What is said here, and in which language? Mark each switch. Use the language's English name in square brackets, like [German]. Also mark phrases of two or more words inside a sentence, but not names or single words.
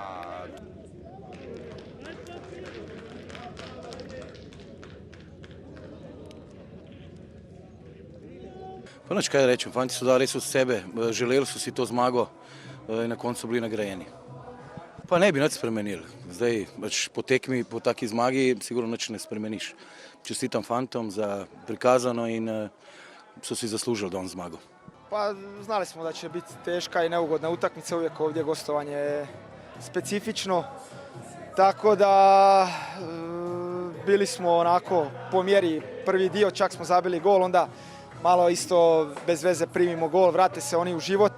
[Slovenian] Pa nič kaj rečem, fanti so dali res od sebe, želeli so si to zmago in na koncu bili nagrajeni. Pa ne bi nič spremenili, zdaj po tekmi, po taki zmagi sigurno nič ne spremeniš. Čestitam fantom za prikazano in so si zaslužili danes zmago. [Croatian] Pa znali smo da će biti teška i neugodna utakmica, uvijek ovdje gostovanje je specifično, tako da bili smo onako po mjeri prvi dio, čak smo zabili gol, onda malo isto bez veze primimo gol, vrate se oni u život.